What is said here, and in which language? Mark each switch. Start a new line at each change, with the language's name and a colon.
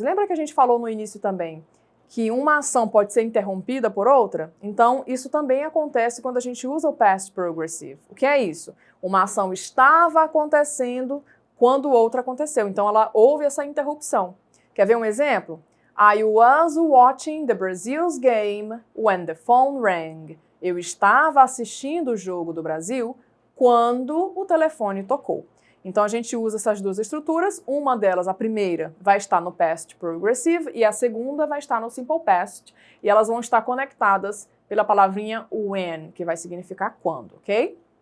Portuguese: Lembra que a gente falou no início também que uma ação pode ser interrompida por outra? Então, isso também acontece quando a gente usa o past progressive. O que é isso? Uma ação estava acontecendo quando outra aconteceu. Então, houve essa interrupção. Quer ver um exemplo?
English: I was watching the Brazil's game when the phone rang.
Portuguese: Eu estava assistindo o jogo do Brasil quando o telefone tocou. Então, a gente usa essas duas estruturas, uma delas, a primeira, vai estar no Past Progressive e a segunda vai estar no Simple Past, e elas vão estar conectadas pela palavrinha when, que vai significar quando, ok?